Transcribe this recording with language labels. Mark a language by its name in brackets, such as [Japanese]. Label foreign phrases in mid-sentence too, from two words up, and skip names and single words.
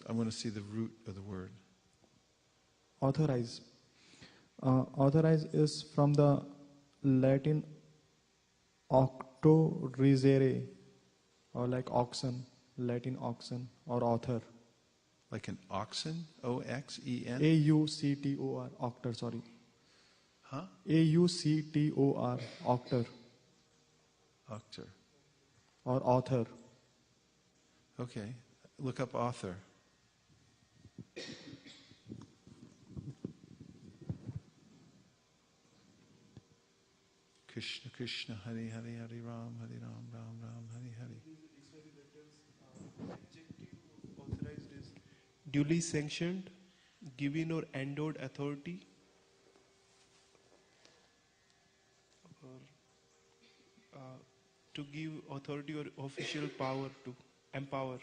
[English] I want to see the root of the word. Authorize. Authorize is from the Latin auctorizere, or like oxen, Latin oxen, or author. Like an oxen? O-X-E-N? A-U-C-T-O-R, octor, sorry. Huh? A-U-C-T-O-R, octor. Octor. Or author. Okay. Look up author. Krishna, Krishna, Hari, Hari, Hari Ram, Hari Ram, Ram, Ram, Hari, Hari. Authorized is duly sanctioned, given or endowed authority, or to give authority or official power, to empower.